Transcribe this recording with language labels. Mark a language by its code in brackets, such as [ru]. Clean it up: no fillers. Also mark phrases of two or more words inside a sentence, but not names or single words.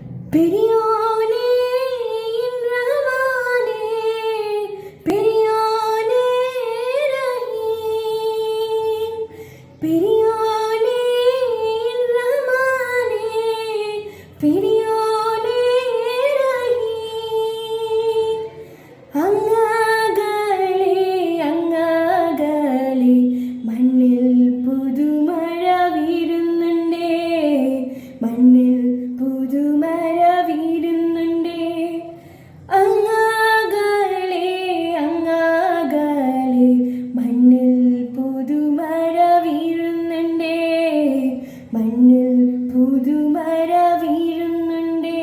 [ta] பெரியோனே என் ரஹ்மானே, பெரியோனே ரஹீம், பெரியோனே என் ரஹ்மானே, பெரியோனே ரஹீம். [ml] അങ്ങകലെ അങ്ങകലെ മണ്ണിൽ പുതുമഴ വീഴുന്നുണ്ടേ, മണ്ണിൽ പുതുമഴ വീഴുന്നുണ്ടേ. അങ്ങകലെ അങ്ങകലെ മണ്ണിൽ പുതുമഴ വീഴുന്നുണ്ടേ, മണ്ണിൽ പുതുമഴ വീഴുന്നുണ്ടേ.